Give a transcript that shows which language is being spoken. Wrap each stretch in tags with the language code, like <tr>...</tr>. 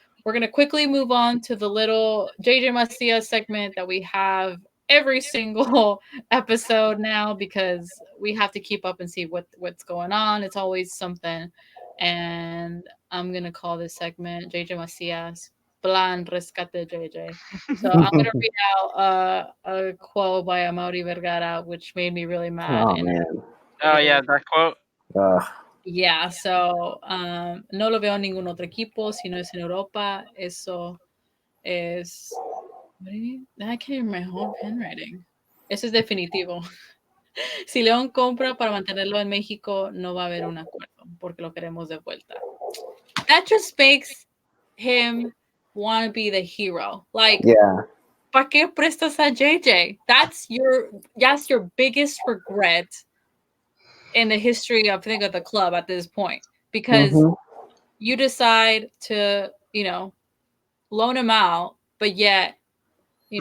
<en>We're going to quickly move on to the little JJ Macia segment that we have every single episode now because we have to keep up and see what's going on. It's always something. And I'm going to call this segment JJ Macia's Plan Rescate JJ. So I'm going to read out a quote by Amaury Vergara, which made me really mad. Oh And man. oh yeah, that quote.</en> <es>yeah, so no lo veo en ningún otro equipo, si no es en Europa. Eso es.</es> <en>What do you mean? I can't read my whole handwriting.</en> <es>Eso es definitivo. Si León compra para mantenerlo en México, no va a haber un acuerdo porque lo queremos de vuelta.</es> <en>That just makes him want to be the hero. Like, Yeah.</en> <es>¿para qué prestas a JJ?</es> <en>That's your biggest regret in the history of, I think, of the club at this point because Hmm. you decide to, loan him out, but yet, you</en>